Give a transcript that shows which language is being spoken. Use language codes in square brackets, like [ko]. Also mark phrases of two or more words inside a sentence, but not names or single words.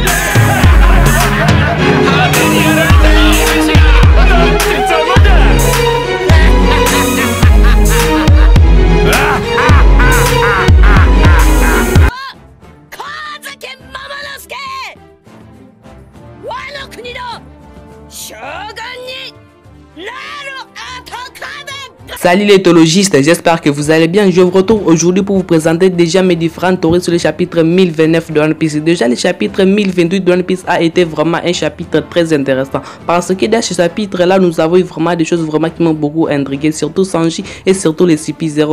[ja] Kazuki Momonosuke! ワノ国の将軍になる男! [fr] Salut les théologistes, j'espère que vous allez bien. Je vous retrouve aujourd'hui pour vous présenter déjà mes différentes théories sur le chapitre 1029 de One Piece. Déjà le chapitre 1028 de One Piece a été vraiment un chapitre très intéressant parce que dans ce chapitre là nous avons eu vraiment des choses vraiment qui m'ont beaucoup intrigué, surtout Sanji et surtout les CP0.